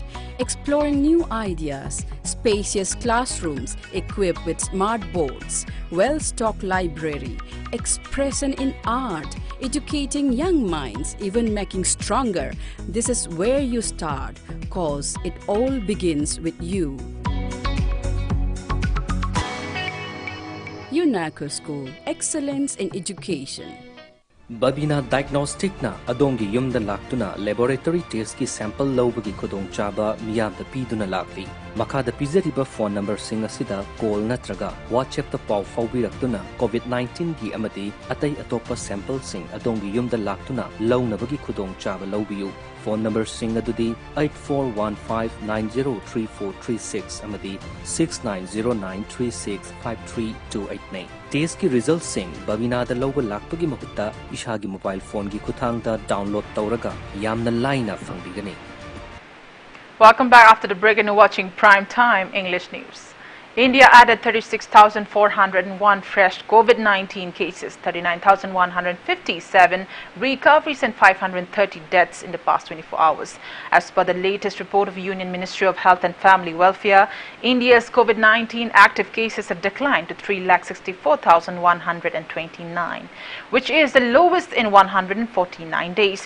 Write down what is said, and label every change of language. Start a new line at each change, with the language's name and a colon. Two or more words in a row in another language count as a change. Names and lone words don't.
English: Exploring new ideas, spacious classrooms equipped with smart boards, well-stocked library, expression in art, educating young minds, even making stronger. This is where you start, cause it all begins with you. UNACO School, excellence in education.
Manipuri: Babina Diagnostic na adongi yumda laktuna
English: laboratory test
Manipuri: ki sample lawbagi khudong chaba miyamda piduna lakli. Makada pizariba
English: phone number
Manipuri: singa sida call natraga WhatsApp ta pau fawbiraktuna COVID-19 gi amati atay atopa sample sing adongi yumda laktuna lawnabagi khudong chaba lawbiyu.
English: Phone number
Manipuri: singa dudi 8415903436 amati 6909365328 Test ki result sing babina da lawba lakpagi mahutta ishagi
English: mobile phone
Manipuri: gi khuthang da download tawraga yamna laina fangdigani.
English: Welcome back after the break and you're watching Prime Time English News. India added 36,401 fresh COVID-19 cases, 39,157 recoveries and 530 deaths in the past 24 hours. As per the latest report of Union Ministry of Health and Family Welfare, India's COVID-19 active cases have declined to 3,64,129, which is the lowest in 149 days.